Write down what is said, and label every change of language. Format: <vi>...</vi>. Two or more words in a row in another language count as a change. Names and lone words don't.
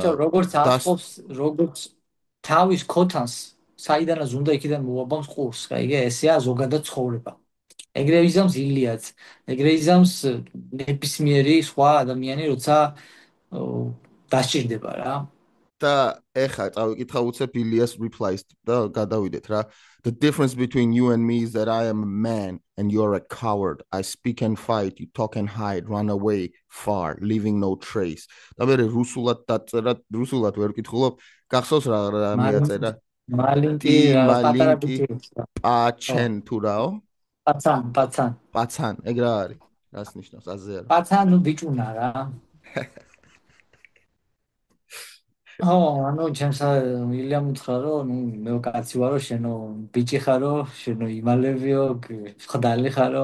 <ka>ბიჭო როგორც აწყობს როგორც თავის ქოთანს საიდანაც უნდა იქიდან მოაბამს ყურს რა იგე ესეა ზოგადად ცხოვრება ეგრე იზამს ილიაც ეგრე იზამს ნებისმიერი სხვა ადამიანი როცა დასჭირდება რა და ეხა წავიკითხა უცებ ილიას replies და გადავიდეთ რა</ka> <en>The difference between you and me is that I am a man and you're a coward. I speak and fight, you talk and hide, run away far, leaving no trace.</en> <ka>და მე რუსულად დაწერა, რუსულად ვერ ვკითხულობ, გახსოვს რა მიაწერა? მალინკი პატარა ბიჭი. პაჩენ თუ რაო? პაცან. ეგ რა არის? რას ნიშნავს აზე არა? პაცან ნუ ბიჭუნა რა. ანუ ჩემს ილიამ უთხრა რომ ნუ მე კაცი ვარო შენო ბიჭი ხარო შენო იმალებიო ხდალი ხარო</ka>